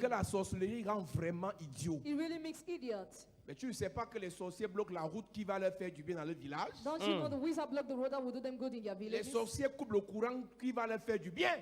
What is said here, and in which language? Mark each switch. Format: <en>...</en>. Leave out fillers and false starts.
<fr>que la sorcellerie rend vraiment idiot.</fr> <en>It really makes idiots.</en> <fr>Mais tu ne sais pas que les sorciers bloquent la route qui va leur faire du bien dans le village.</fr> <en>Don't you know the wizard block the road that will do them good in their</en> <fr>Les</fr> <en>villages?</en> <fr>sorciers coupent le courant qui va leur faire du bien.</fr>